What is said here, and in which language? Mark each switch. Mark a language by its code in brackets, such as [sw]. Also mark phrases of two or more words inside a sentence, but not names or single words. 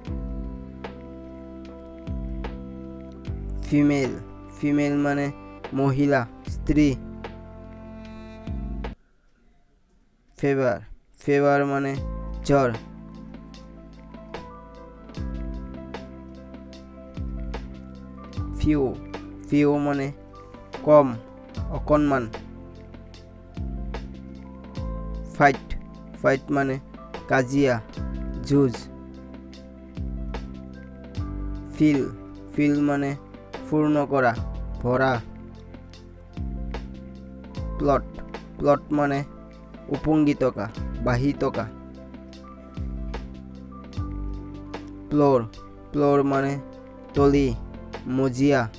[as] ফিমেল, ফিমেল মানে মহিলা, স্ত্রী। ফেভার, ফেভার মানে জ্বর। ফিউ, ফিউ মানে কম, অকণমান। ফাইট, ফাইট মানে কাজিয়া, যুঁজ। ফিল, ফিল মানে পূর্ণ করা, ভরা। প্লট, প্লট মানে উপঙ্গিতকা, বাহিতকা। ফ্লোর, ফ্লোর মানে তলি, মজিয়া।